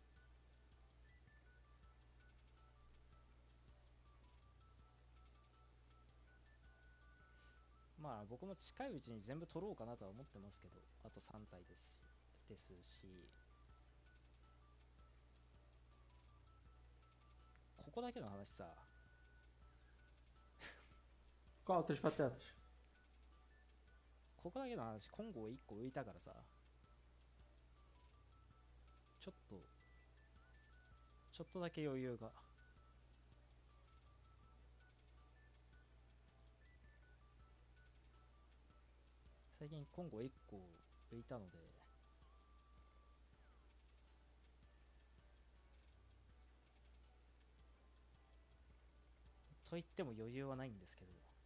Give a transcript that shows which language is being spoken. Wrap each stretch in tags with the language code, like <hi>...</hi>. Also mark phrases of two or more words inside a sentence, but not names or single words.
<ja>まあ僕も近いうちに全部取ろうかなとは思ってますけど、あと3体ですし、ここだけの話さ</ja> <pt>Qual? Três patetas?</pt> <ja>ここだけの話、コンゴを1個浮いたからさ、ちょっとだけ余裕が。最近コンゴ1個浮いたので、と言っても余裕はないんですけど、</ja>